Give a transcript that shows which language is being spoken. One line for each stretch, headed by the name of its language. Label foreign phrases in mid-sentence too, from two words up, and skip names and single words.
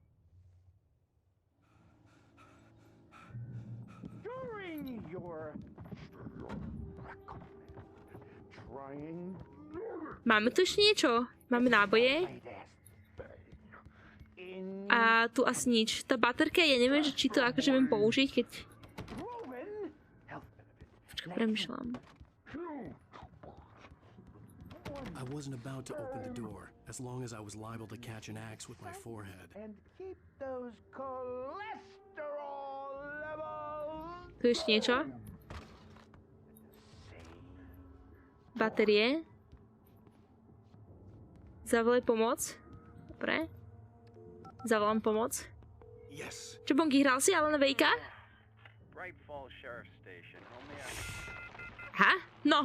Slovak: Máme tu ešte niečo? Máme náboje? A tu asi nič. Tá baterka, ja neviem, že či to akože viem použiť, keď... Počkaj, premýšľam.
English: I wasn't about to open the door, as long as I was liable to catch an axe with my forehead. And keep those cholesterol levels.
Slovak: Tu ešte niečo? Batérie. Zavolaj pomoc. Dobre. Zavolám pomoc.
English: Yes.
Slovak: Čo, Bonky, hral si Alana Wakea? Aha, no.